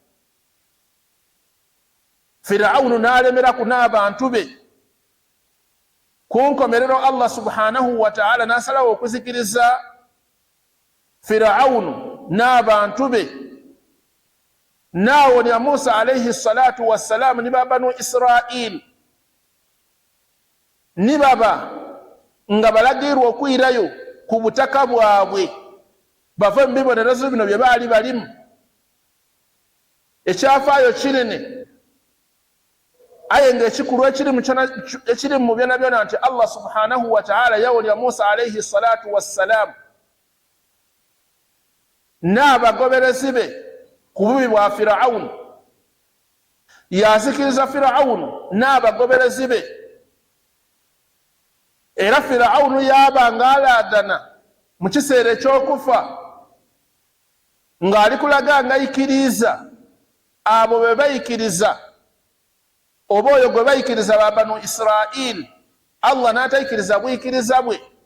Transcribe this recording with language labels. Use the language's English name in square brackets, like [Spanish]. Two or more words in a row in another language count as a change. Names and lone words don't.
[Soga] Firawunu n'alemeraku n'abantu be. Ku nkomerero [Arabic] الله سبحانه وتعالى [Soga] n'asalawo okuzikiriza Firawunu n'abantu be naawo ya Musa [Arabic] عليه الصلاة والسلام [Soga] ni banu Israil ni baba nga balagirwa okuyirayo ku butaka bwabwe bava mu bibonerezo bino bye baali balimu. Ekyafaayo kinene aye nga ekikulu ekiri mu byona byona nti [Arabic] الله سبحانه وتعالى [Soga] yawulya Musa [Arabic] عليه الصلاة والسلام [Soga] n'abagoberezi be ku bubi bwa Firawuni, yazikiriza Firawuni n'abagoberezi be, era Firawuni yaba nga alaadana mu kiseera ekyokufa ng'ali kulaga nga yikiriza abo be bayikiriza oba oyo gwe bayikiriza ba banu Israil, Allah n'atayikiriza buyikiriza bwe.